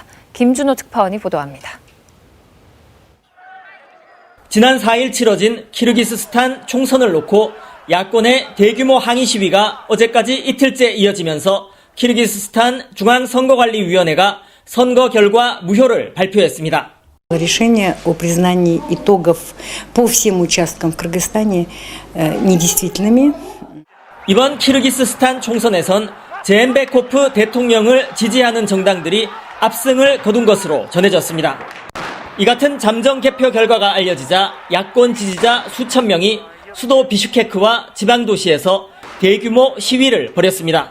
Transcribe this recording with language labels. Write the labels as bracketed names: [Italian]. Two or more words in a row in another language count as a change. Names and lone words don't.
[Korean] 김준호 특파원이 보도합니다. 지난 4일 치러진 키르기스스탄 총선을 놓고 야권의 대규모 항의 시위가 어제까지 이틀째 이어지면서 키르기스스탄 중앙선거관리위원회가 선거 결과 무효를 발표했습니다. [Russian] Решение о признании итогов по всем участкам в Кыргызстане недействительными. [Korean] 이번 키르기스스탄 총선에선 제엠베코프 대통령을 지지하는 정당들이 압승을 거둔 것으로 전해졌습니다. 이 같은 잠정 개표 결과가 알려지자 야권 지지자 수천 명이 수도 비슈케크와 지방 도시에서 대규모 시위를 벌였습니다.